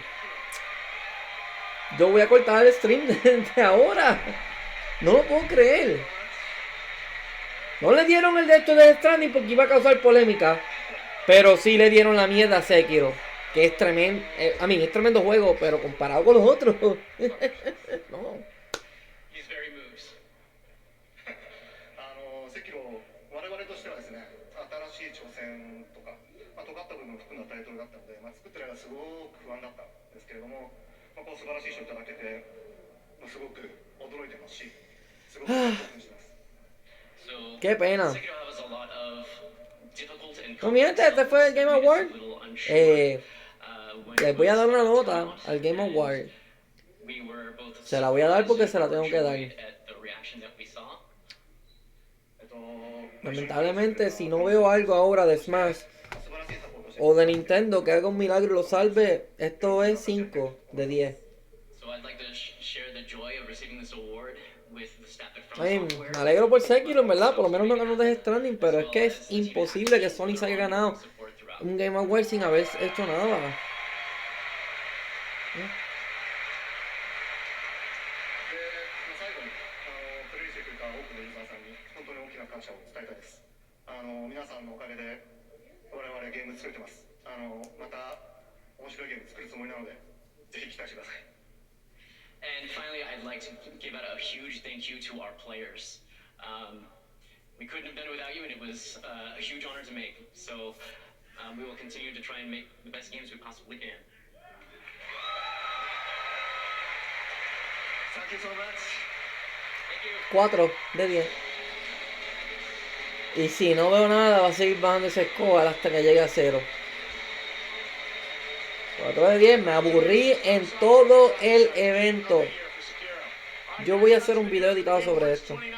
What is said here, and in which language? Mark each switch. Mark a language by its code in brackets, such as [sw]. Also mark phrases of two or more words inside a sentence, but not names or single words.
[es] Yo voy a cortar el stream de ahora. No lo puedo creer. No le dieron el de esto de Death Stranding porque iba a causar polémica, pero sí le dieron la mierda a Sekiro, que es tremendo. Es tremendo juego, pero comparado con los otros. No. [ja] セキロ我々としてはですね、新しい挑戦とか、尖った部分を含んだタイトルだったので、作ってる間すごく不安だったんですけれども、この素晴らしい賞をいただけて、すごく驚いてますし、すごく興奮してます。 [es] Qué pena. No, mi gente, este fue el Game Award. Les voy a dar una nota al Game Award. Se la voy a dar porque se la tengo que dar. Lamentablemente, si no veo algo ahora de Smash o de Nintendo que haga un milagro y lo salve, esto es 5 de 10. Ay, me alegro por Sekiro, en verdad, por lo menos no ganó Death Stranding, pero es que es imposible que Sony se haya ganado un Game Award sin haber hecho nada. [ja] 皆さんのおかげで我々ゲーム作れてます。また面白いゲーム作るつもりなので、ぜひ期待してください。 [en] And finally, I'd like to give out a huge thank you to our players. We couldn't have done it without you, and it was a huge honor to make. So we will continue to try and make the best games we possibly can. Thank you so much. [es] 4 de 10. Y si no veo nada, va a seguir bajando ese score hasta que llegue a 0. 4 de 10, me aburrí en todo el evento. Yo voy a hacer un video editado sobre esto.